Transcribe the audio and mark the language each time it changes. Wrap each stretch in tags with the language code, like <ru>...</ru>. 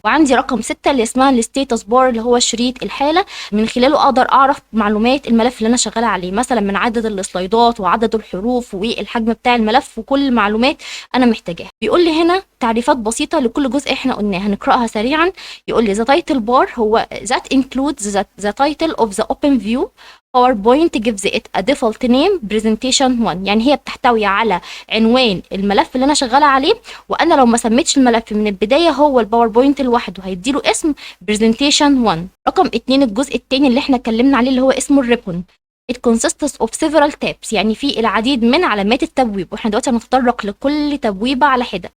<ar>وعندي رقم 6 اللي اسمها الستيتس بار، اللي هو شريط الحاله، من خلاله اقدر اعرف معلومات الملف اللي انا شغاله عليه، مثلا من عدد السلايدات وعدد الحروف والحجم بتاع الملف وكل معلومات انا محتاجاها. بيقول لي هنا تعريفات بسيطه لكل جزء احنا قلناه، هنقراها سريعا. يقول لي</ar> <en>the title bar</en> <ar>هو</ar> <en>that includes the title of the open view. PowerPoint gives it a default name presentation 1،</en> <ar>يعني هي بتحتوي على عنوان الملف اللي انا شغاله عليه، وانا لو ما سميتش الملف من البدايه هو الباوربوينت لوحده هيديله اسم presentation 1. رقم 2 الجزء الثاني اللي احنا اتكلمنا عليه اللي هو اسمه الريبون.</ar> <en>It consists of several tabs،</en> <ar>يعني في العديد من علامات التبويب، واحنا دلوقتي هنتطرق لكل تبويبه على حده.</ar>